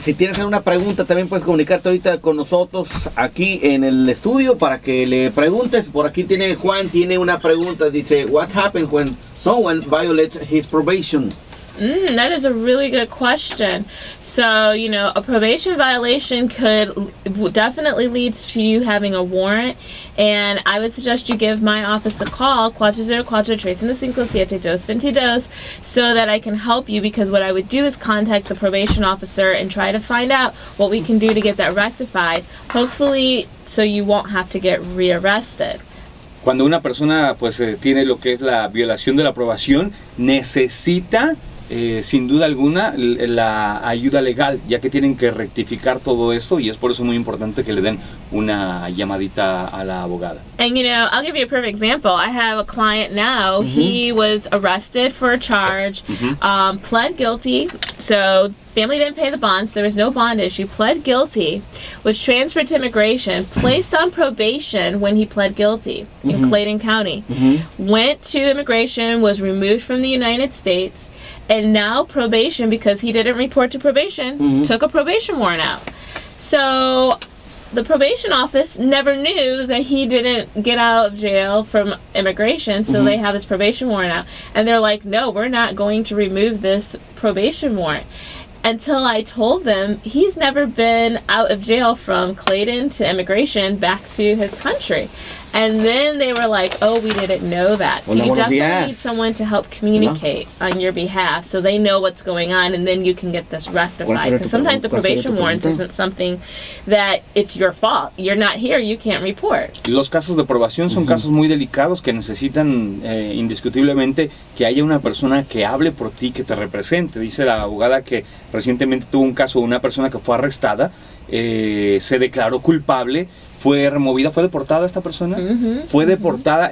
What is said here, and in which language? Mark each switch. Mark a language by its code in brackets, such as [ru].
[es] Si tienes alguna pregunta, también puedes comunicarte ahorita con nosotros aquí en el estudio para que le preguntes. Por aquí tiene Juan, tiene una pregunta. Dice, [en] what happens when someone violates his probation? That is a really good question. So, a probation violation definitely leads to you having a warrant, and I would suggest you give my office a call, 404-315-7222, so that I can help you, because what I would do is contact the probation officer and try to find out what we can do to get that rectified, hopefully so you won't have to get rearrested. [es] Cuando una persona tiene lo que es la violación de la aprobación, necesita sin duda alguna la ayuda legal, ya que tienen que rectificar todo esto, y es por eso muy importante que le den una llamadita a la abogada. [en] And I'll give you a perfect example. I have a client now. He was arrested for a charge, pled guilty, so family didn't pay the bonds, there was no bond issue, pled guilty, was transferred to immigration, placed on probation when he pled guilty in Clayton County, went to immigration, was removed from the United States, and now probation, because he didn't report to probation, took a probation warrant out. So the probation office never knew that he didn't get out of jail from immigration, so they have this probation warrant out. And they're like, no, we're not going to remove this probation warrant. Until I told them he's never been out of jail from Clayton to immigration back to his country. And then they were like, oh, we didn't know that. So you definitely need someone to help communicate on your behalf so they know what's going on, and then you can get this rectified. Because sometimes the probation warrants isn't something that it's your fault. You're not here, you can't report. [es] Los casos de aprobación son casos muy delicados que necesitan indiscutiblemente que haya una persona que hable por ti, que te represente. Dice la abogada que recientemente tuvo un caso de una persona que fue arrestada, se declaró culpable, fue removida, fue deportada esta persona, fue deportada.